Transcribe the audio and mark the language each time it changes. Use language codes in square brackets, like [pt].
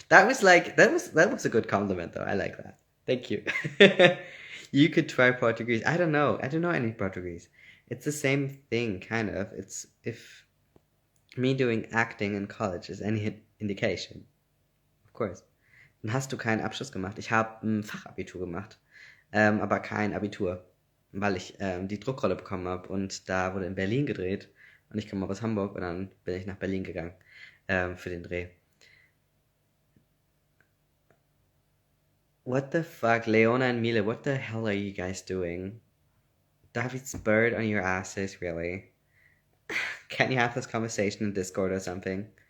[en] That was a good compliment though. I like that. Thank you. You could try Portuguese. I don't know. I don't know any Portuguese. It's the same thing, kind of. It's if me doing acting in college is any indication. Of course. [de] Dann hast du keinen Abschluss gemacht. Ich habe ein Fachabitur gemacht, aber kein Abitur, weil ich die Druckrolle bekommen habe und da wurde in Berlin gedreht und ich komme aus Hamburg und dann bin ich nach Berlin gegangen für den Dreh. [en] What the fuck, Leona and Mila, what the hell are you guys doing? David's bird on your asses, really? Can't you have this conversation in Discord or something?